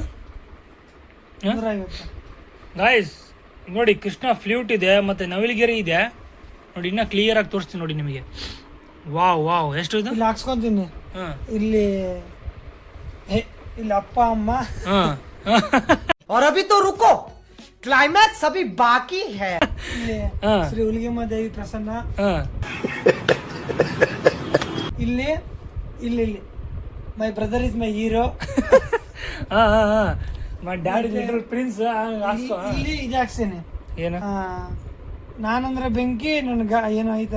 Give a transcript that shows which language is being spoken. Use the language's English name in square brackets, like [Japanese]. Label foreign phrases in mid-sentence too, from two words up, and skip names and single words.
[Kannada] 150. ಗಾಯ್ಸ್ ನೋಡಿ, ಕೃಷ್ಣ ಫ್ಲೂಟ್ ಇದೆ ಮತ್ತು ನವಿಲುಗೆರೆ ಇದೆ ನೋಡಿ. ಇನ್ನೂ ಕ್ಲಿಯರಾಗಿ ತೋರಿಸ್ತೀನಿ ನೋಡಿ ನಿಮಗೆ. ವಾವ್ ಎಷ್ಟು ಇದು? ಇಲ್ಲಿ ಹಾಕ್ಸ್ಕೊಂತೀನಿ. ಹಾಂ, ಇಲ್ಲಿ ಅಪ್ಪ ಅಮ್ಮ. ಹಾಂ [Hindi] और अभी तो रुको, क्लाइमैक्स अभी बाकी है. [Kannada] ಇಲ್ಲಿ ಹಾಂ ಶ್ರೀ ಹುಲಿಗೆಮ್ಮ ದೇವಿ ಪ್ರಸನ್ನ. ಹಾಂ ಇಲ್ಲಿ ಇಲ್ಲಿ [English] My Brother Is My Hero. ಹಾಂ My Daddy Little Prince. ಹಾಸ್ಕೋ. [Kannada] ಇಲ್ಲಿ ಇದು ಹಾಕ್ಸ್ತೇನೆ. ಏನು? ನಾನಂದ್ರೆ ಬೆಂಕಿ ನನ್ಗ ಏನೋ ಐತೆ.